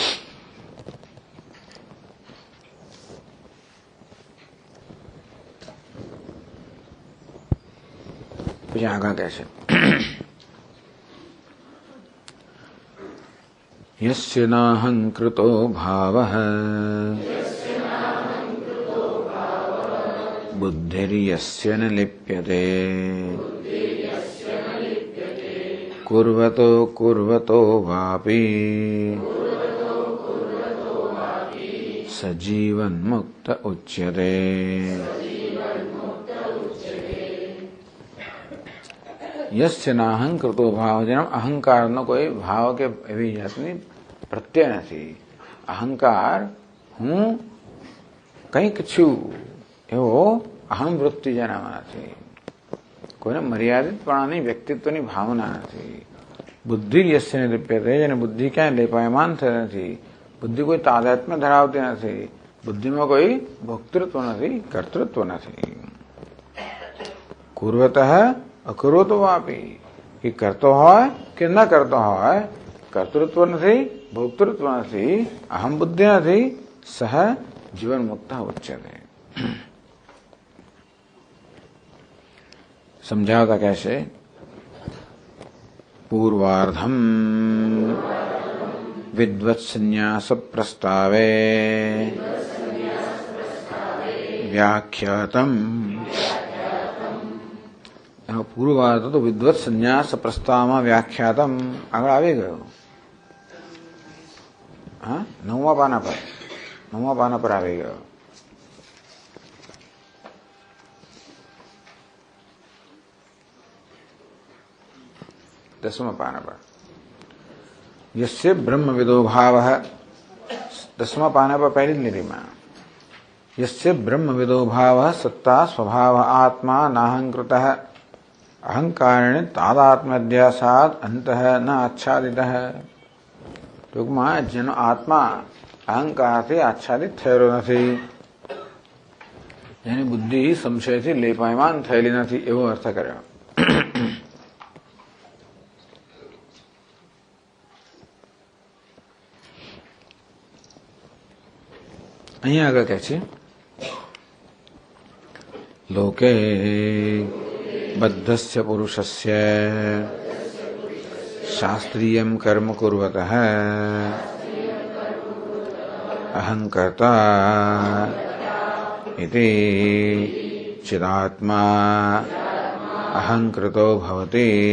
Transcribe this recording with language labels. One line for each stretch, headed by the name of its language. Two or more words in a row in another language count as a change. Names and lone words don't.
Gujarati: પછી આગળ કહે છે
Sanskrit: યસ્ય નાહંકૃતો ભાવઃ बुद्धिर्यस्य न लिप्यते कुर्वतो कुर्वतो वापि सजीवन्मुक्त उच्यते। यस्य नाहंकृतो भाव
Gujarati: જેનો અહંકારનો કોઈ ભાવ કે એવી જાતની પ્રત્યય નથી। અહંકાર હું કંઈક છું એવો અહમ વૃત્તિ જેનામાં નથી। કોઈને મર્યાદિતપણાની વ્યક્તિત્વની ભાવના નથી।
Sanskrit: બુદ્ધિ યસ્ય ન લિપ્યતે
Gujarati: જેને બુદ્ધિ ક્યાંય લેપાયમાન થઈ નથી। બુદ્ધિ કોઈ તાદાત્મ્ય ધરાવતી નથી। બુદ્ધિમાં કોઈ ભોક્તૃત્વ નથી, કર્તૃત્વ નથી।
Sanskrit: કુર્વતઃ અકરોતો વાપી
Gujarati: કે કરતો હોય કે ન કરતો હોય કર્તૃત્વ નથી, ભોક્તૃત્વ નથી, અહમ બુદ્ધિ નથી,
Sanskrit: સહ જીવન મુક્ત ઉચ્યતે।
Hindi: समझाता कैसे?
Sanskrit: पूर्वार्धम विद्वत्सन्यास प्रस्तावे व्याख्यातम।
Hindi: पूर्वार्ध तो विद्वत् संन्यास प्रस्ताव में व्याख्यातम आगे
Gujarati: આવી ગયો।
Hindi: हाँ, नौवा पाना पर
Gujarati: આવી ગયો।
Hindi: दसवां पाना पर
Sanskrit: यस्य ब्रह्मविदो भावः।
Hindi: दसवां पाना पर पहली लीटी में
Sanskrit: यस्य ब्रह्मविदो भावः सत्ता स्वभाव आत्मा नाहंकृतः अहंकारेण तादात्म्यध्यासाद अंतः न आच्छादितः।
Gujarati: ટૂંકમાં જેનો આત્મા અહંકારથી આચ્છાદિત થયેલો નથી, જેની બુદ્ધિ સંશયથી લેપાયમાન થયેલી નથી એવો અર્થ કર્યો। અહીંયા આગળ કહે છે
Sanskrit: लोके बद्धस्य पुरुषस्य शास्त्रीयं कर्म कुर्वतः अहंकर्ता इति चिदात्मा अहंकृतो भवति।